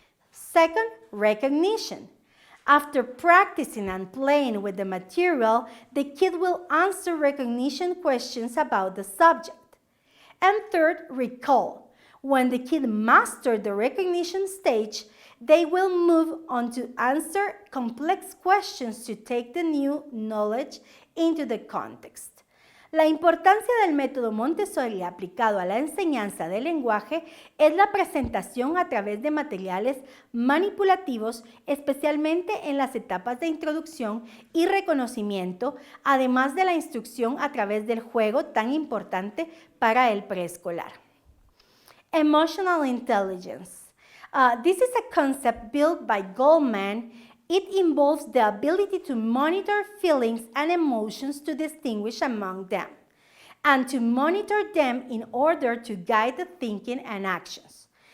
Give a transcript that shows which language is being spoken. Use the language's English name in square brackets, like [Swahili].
[English] Second, recognition. After practicing and playing with the material, the kid will answer recognition questions about the subject. And third, recall. When the kid masters the recognition stage, they will move on to answer complex questions to take the new knowledge into the context. [Spanish] La importancia del método Montessori aplicado a la enseñanza del lenguaje es la presentación a través de materiales manipulativos, especialmente en las etapas de introducción y reconocimiento, además de la instrucción a través del juego tan importante para el preescolar. [English] Emotional intelligence. This is a concept built by Goldman. It involves the ability to monitor feelings and emotions to distinguish among them, and to monitor them in order to guide the thinking and actions.